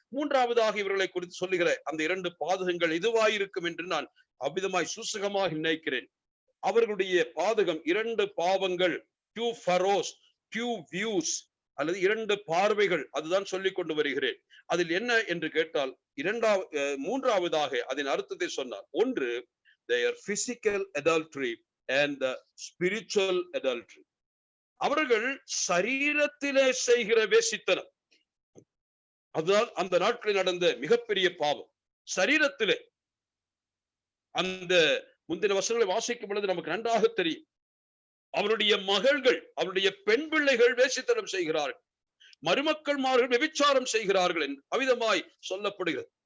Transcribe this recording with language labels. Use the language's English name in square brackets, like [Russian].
[Tamil] மூன்றாவதாக இவர்களை குறித்து சொல்லுகிற அந்த 2 பாதகங்கள் இதுவாயிருக்கும் என்று நான் அமிதமாய் சூசகமாக நினைக்கிறேன். அவர்களுடைய பாதகம் 2 பாவங்கள், [English] 2 ஃபரோஸ், 2 வியூஸ் [Tamil] அல்லது 2 பார்வைகள், அதுதான் சொல்லிக் கொண்டு வருகிறேன். அதில் என்ன என்று கேட்டால் மூன்றாவதாக அதன் அர்த்தத்தை சொன்னார். [English] ஒன்று, their physical adultery and the spiritual adultery. [Tamil] அவர்கள் சரீரத்திலே செய்கிற வேசித்தனம், அதுதான் அந்த நாட்களில் நடந்த மிகப்பெரிய பாவம். சரீரத்திலே அந்த முந்தின வசனங்களை வாசிக்கும் பொழுது நமக்கு நன்றாக தெரியும். அவருடைய மகள்கள், அவருடைய பெண் பிள்ளைகள் வேசித்தனம் செய்கிறார்கள், மருமக்கள்மார்கள் விபச்சாரம் செய்கிறார்கள் என்று அவிதமாய் சொல்லப்படுகிறது.